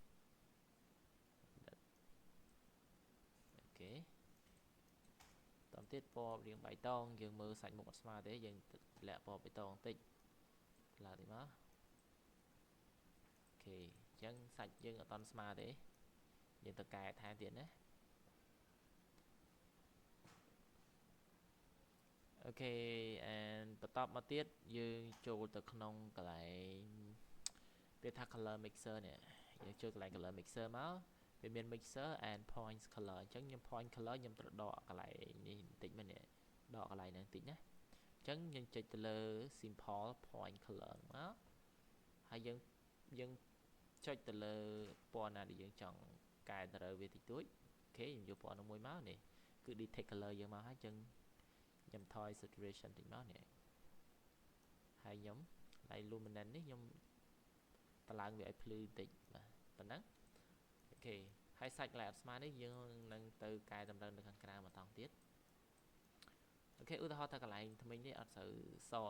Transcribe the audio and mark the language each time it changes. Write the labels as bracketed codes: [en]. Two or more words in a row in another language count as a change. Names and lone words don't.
[km] ដិតអូខេតទៀតពណ៌រៀងបៃតងយើងមើលសាច់មុខអត់ស្មើទេយើងតម្លាក់ពណ៌បៃតងបន្តិចឡើងតិចមកអូខេអញ្ចឹងសាច់យើងអត់តន់ស្មើទេយើងទៅកែថែមទៀតណា អូខេ and បន្តមកទៀតយើងចូលទៅក្នុងកន្លែងគេថា [en] color mixer [km] នេះយើងចូលកន្លែង [en] color mixer [km] មកវាមាន [en] mixer and points color [km] អញ្ចឹងខ្ញុំ [en] point color [km] ខ្ញុំត្រូវដកកន្លែងនេះបន្តិចមែននេះដកកន្លែងហ្នឹងបន្តិចណាអញ្ចឹងយើងចុចទៅលើ [en] simple point color [km] មកហើយយើងចុចទៅលើពណ៌ណាដែលយើងចង់កែតម្រូវវាតិចតួចអូខេខ្ញុំយកពណ៌នោះមួយមកនេះគឺ [en] detect color [km] យើងមកហើយអញ្ចឹងខ្ញុំថយ saturation តិចមកនេះហើយខ្ញុំឡៃ luminance នេះខ្ញុំតម្លើងវាឲ្យភ្លឺបន្តិចបាទប៉ុណ្ណឹងអូខេហើយសាច់កន្លែងអត់ស្មើនេះយើងនឹងទៅកែតម្រូវនៅខាងក្រៅមកតង់ទៀតអូខេឧទាហរណ៍ថាកន្លែងថ្មីនេះអត់សូវសអ